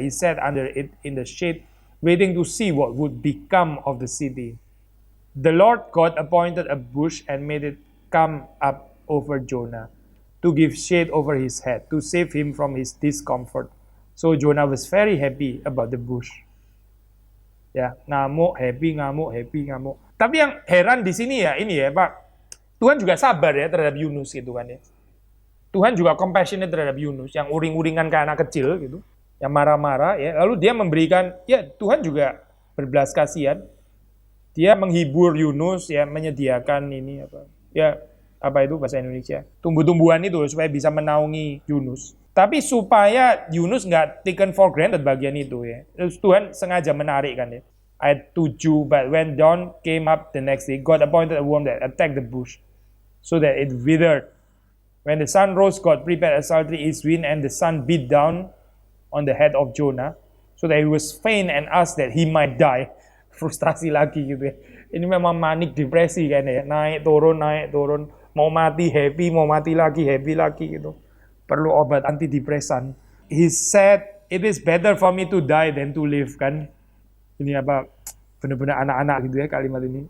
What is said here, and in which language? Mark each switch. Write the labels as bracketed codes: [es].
[en] He sat under it in the shade, waiting to see what would become of the city. The Lord God appointed a bush and made it come up over Jonah, to give shade over his head, to save him from his discomfort. So Jonah was very happy about the bush. [id] Ya, ngamuk, happy. Tapi yang heran di sini ya, ini ya Pak, Tuhan juga sabar ya terhadap Yunus gitu kan ya. Tuhan juga compassionate terhadap Yunus, yang uring-uringan kayak anak kecil gitu, yang marah-marah ya. Lalu dia memberikan, ya Tuhan juga berbelas kasihan. Dia menghibur Yunus ya, menyediakan ini apa? Ya, apa itu bahasa Indonesia? Tumbuh-tumbuhan itu supaya bisa menaungi Yunus. Tapi supaya Yunus nggak [en] taken for granted [id] bagian itu ya. Terus Tuhan sengaja menarik kan ya. Ayat 7, [en] but when dawn came up the next day, God appointed a worm that attacked the bush, so that it withered. When the sun rose, God prepared a sultry east wind, and the sun beat down on the head of Jonah, so that he was faint and asked that he might die. [id] Frustrasi lagi gitu ya. Ini memang manik depresi kan ya. Naik turun, mau mati happy, mau mati lagi happy lagi gitu. Perlu obat antidepresan. [en] He said, it is better for me to die than to live kan. [id] Ini apa, benar-benar anak-anak gitu ya kalimat ini.